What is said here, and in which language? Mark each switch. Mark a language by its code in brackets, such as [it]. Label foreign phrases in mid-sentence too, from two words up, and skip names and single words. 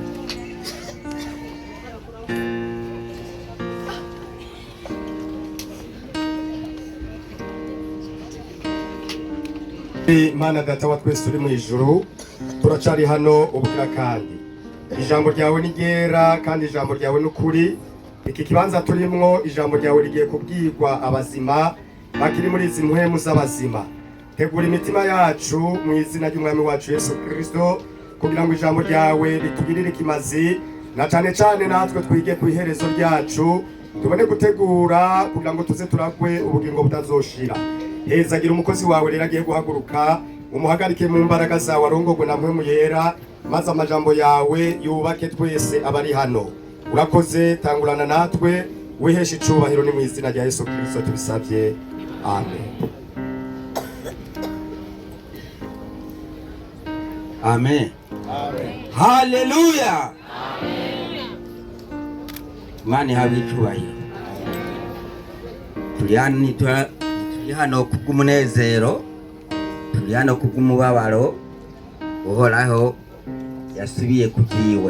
[rn] Mana data wa twese uri mu ijuru turacari hano ubukira kandi ijambo ryawe ni ryera kandi ijambo ryawe ni ukuri. Iki kibanza turimwo ijambo ryawe rigiye kubwirwa abazima bakiri muri izi mpwemu z'abazima. Tegura imitima yacu mu izina ry'umwami wacu Yesu Kristo kugira ngo ijambo ryawe ritugirire ikimazi na cane cane natwe twige ku iherezo ryacu tubone gutegura kugira ngo tuze turagwe ubugingo butazoshira. Hezagira umukozi wawe rero agiye guhaguruka umuhagarike mu mbaraga zawe arongorwe na mpwemu yera maze amajambo yawe yubake twese abari hano. Urakoze tangurana natwe wihesha icubahiro ni mu izina rya Yesu Kristo tubisabye amen. Amen. Haleluya. Mani habicubahiro. Turi hano kubw'umunezero, turi hano kubw'umubabaro uhoraho yasubiye kubyiwe.